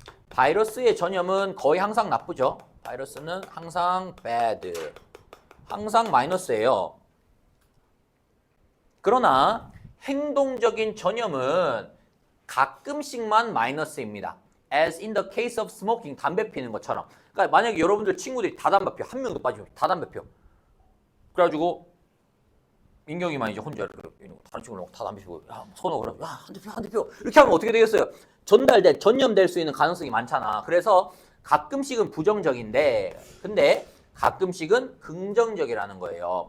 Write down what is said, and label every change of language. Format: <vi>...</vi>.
<ko>바이러스의 전염은 거의 항상 나쁘죠. 바이러스는 항상 bad. 항상 마이너스예요. 그러나 행동적인 전염은 가끔씩만 마이너스입니다.</ko> <en>As in the case of smoking,</en> <ko>담배 피는 것처럼. 그러니까 만약에 여러분들 친구들이 다 담배 피워. 한 명도 빠지면 다 담배 피워. 그래가지고 민경이만 이제 혼자 다른 친구랑 다 담배 피우고 야, 선호 그러면 야, 한 대 피워. 이렇게 하면 어떻게 되겠어요? 전염될 수 있는 가능성이 많잖아. 그래서 가끔씩은 부정적인데 근데 가끔씩은 긍정적이라는 거예요.</ko>